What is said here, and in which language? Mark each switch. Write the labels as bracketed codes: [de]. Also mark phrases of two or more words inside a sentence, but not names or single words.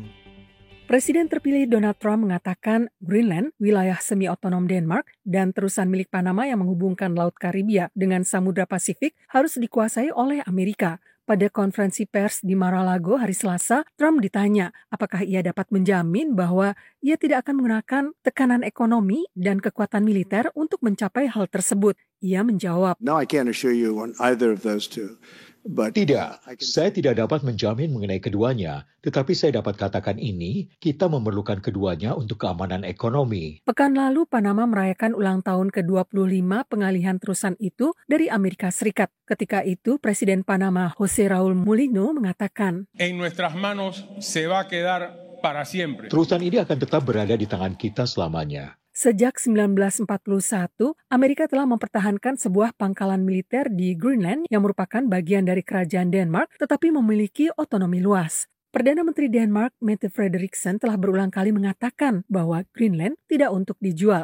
[id] Presiden terpilih Donald Trump mengatakan Greenland, wilayah semi-otonom Denmark, dan terusan milik Panama yang menghubungkan Laut Karibia dengan Samudra Pasifik harus dikuasai oleh Amerika. Pada konferensi pers di Mar-a-Lago hari Selasa, Trump ditanya apakah ia dapat menjamin bahwa ia tidak akan menggunakan tekanan ekonomi dan kekuatan militer untuk mencapai hal tersebut. Ia menjawab, [en] No, I can't assure you on either of those two. [id] Tidak, saya tidak dapat menjamin mengenai keduanya, tetapi saya dapat katakan ini, kita memerlukan keduanya untuk keamanan ekonomi. Pekan lalu, Panama merayakan ulang tahun ke-25 pengalihan terusan itu dari Amerika Serikat. Ketika itu, Presiden Panama José Raúl Mulino mengatakan, [es] En nuestras manos se va a quedar para siempre. [id] Terusan ini akan tetap berada di tangan kita selamanya. Sejak 1941, Amerika telah mempertahankan sebuah pangkalan militer di Greenland yang merupakan bagian dari kerajaan Denmark tetapi memiliki otonomi luas. Perdana Menteri Denmark, Mette Frederiksen, telah berulang kali mengatakan bahwa Greenland tidak untuk dijual.